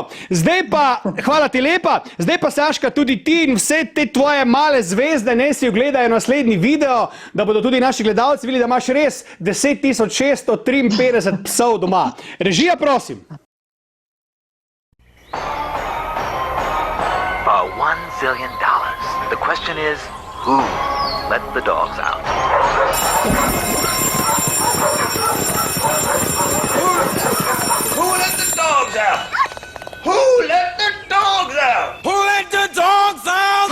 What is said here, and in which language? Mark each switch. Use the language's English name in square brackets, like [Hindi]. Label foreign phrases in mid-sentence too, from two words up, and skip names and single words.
[Slovenian] Zdaj pa, hvala ti lepa, zdaj pa Saška, tudi ti in vse te tvoje male zvezde, ne si ogledajo naslednji video, da bodo tudi naši gledalci videli, da imaš res 10.653 psov doma. Režija, prosim. [English] $1 zillion. The question is, who let the dogs out? Who let the dogs out? Who let the dogs out? Who let the dogs out?